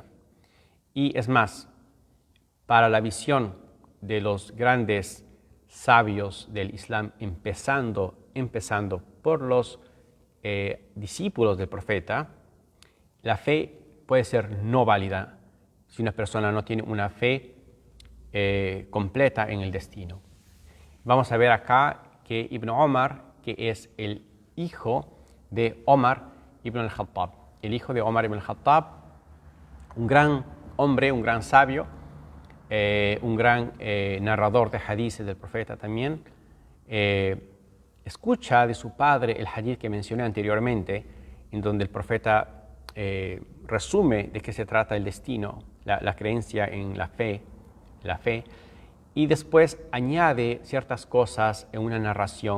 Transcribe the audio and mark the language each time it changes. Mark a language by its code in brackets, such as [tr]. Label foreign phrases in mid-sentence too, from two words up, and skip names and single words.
[es] Y es más, para la visión de los grandes sabios del Islam, empezando por los discípulos del profeta, la fe puede ser no válida si una persona no tiene una fe completa en el destino. Vamos a ver acá que Ibn Omar, que es el hijo de Omar ibn al-Khattab, el hijo de Omar ibn al-Khattab, un gran hombre, un gran sabio, un gran narrador de hadices del profeta también, escucha de su padre el hadith que mencioné anteriormente, en donde el profeta resume de qué se trata el destino, la creencia en la fe, y después añade ciertas cosas en una narración.